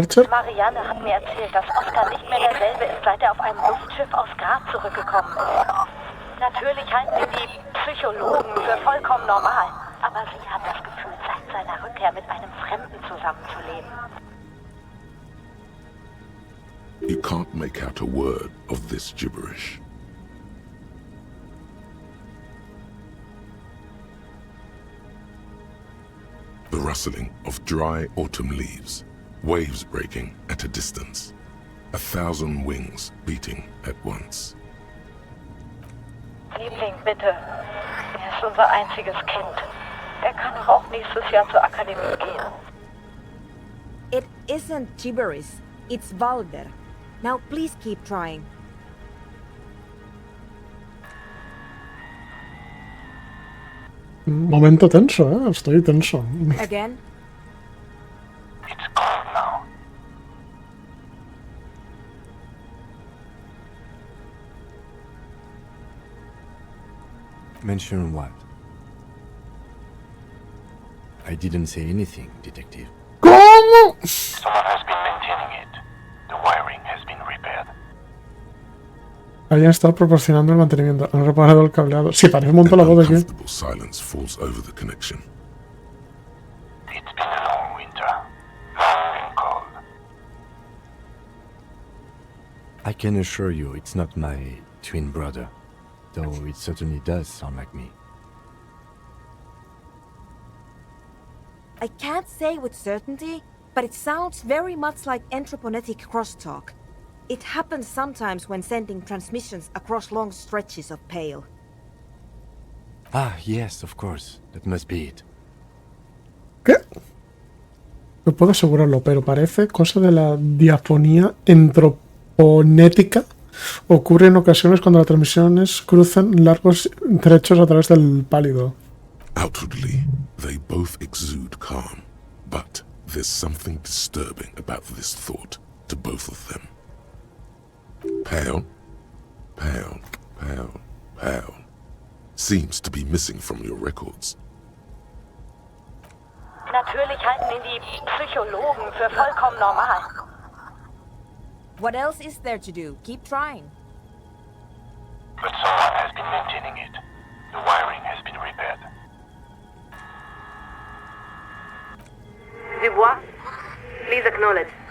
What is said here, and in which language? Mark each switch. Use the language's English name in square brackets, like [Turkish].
[German] Marianne hat mir erzählt, dass Oscar nicht mehr derselbe ist, seit er auf einem Luftschiff aus Grad zurückgekommen ist. Natürlich halten ihn die Psychologen für vollkommen normal, aber sie hat das Gefühl, seit seiner Rückkehr mit einem Fremden zusammenzuleben. [English] You can't make out a word of this gibberish. The rustling of dry autumn leaves, waves breaking at a distance, 1,000 wings beating at once. [German] Liebling, bitte. Er ist unser einziges Kind. Er kann doch auch nächstes Jahr zur Akademie gehen. [English] It isn't gibberish, it's vulgar. Now please keep trying. [Spanish] Momento tenso, estoy tenso. [English] Again? It's cold now. Mention what? I didn't say anything, detective. [Spanish] ¿Cómo? [English] Someone has been maintaining it. The wiring has been repaired. [Spanish] Hayan estado proporcionando el mantenimiento. Han reparado el cableado. Sí, parece un montón la voz de aquí. [English] Uncomfortable silence falls over the connection. It's been a long winter. Long and cold. I can assure you it's not my twin brother, though it certainly does sound like me. I can't say with certainty, but it sounds very much like anthroponetic crosstalk. It happens sometimes when sending transmissions across long stretches of Pale. Ah, yes, of course. That must be it. [Spanish] ¿Qué? No puedo asegurarlo, pero parece cosa de la diafonía entroponética. Ocurre en ocasiones cuando las transmisiones cruzan largos trechos a través del pálido. [English] Outwardly, they both exude calm, but there's something disturbing about this thought to both of them. Pale, pale, pale, pale seems to be missing from your records. [German] Natürlich halten ihn die Psychologen für vollkommen normal. [English] What else is there to do? Keep trying. But someone has been maintaining it. The wiring has been repaired. Dubois, please acknowledge.